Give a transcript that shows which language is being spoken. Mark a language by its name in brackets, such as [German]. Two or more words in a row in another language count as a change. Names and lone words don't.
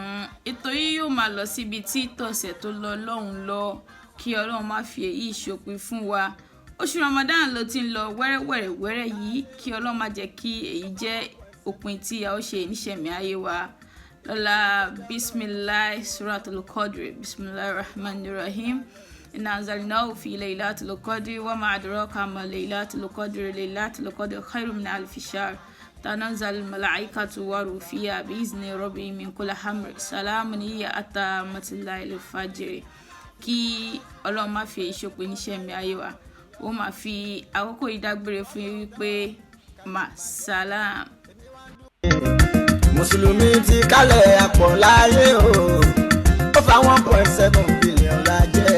[Yoruba] Ètò yìí yóò máa lọ síbi tí tọ̀sẹ̀ tó lọ lọ́hùn lọ, kí Ọlọ́run má fi èyí ṣòpin fún wa. Oṣù Ramadan ló ti ń lọ wẹ́rẹ́wẹ́rẹ́ yìí, kí Ọlọ́run má jẹ́ kí èyí jẹ́ òpin tí a ó ṣe níṣẹ̀mí ayé wa. [Arabic] Lọ́la بسم الله سورة القدر بسم الله الرحمن الرحيم. إنا أنزلناه في ليلة القدر وما أدراك ما ليلة القدر ليلة القدر خير من ألف شهر. تنزل الملائكة والروح فيها بإذن ربهم من كل أمر سلام هي حتى مطلع الفجر. [Yoruba] Kí Ọlọ́run má fi ìṣòpin níṣẹ́ mi ayé wa, ó máa fi àkókò ìdágbére fún yín wípé salam. Mùsùlùmí ti kálẹ̀ àpọ̀ láyé o, ó fa 1.7 billion láyé.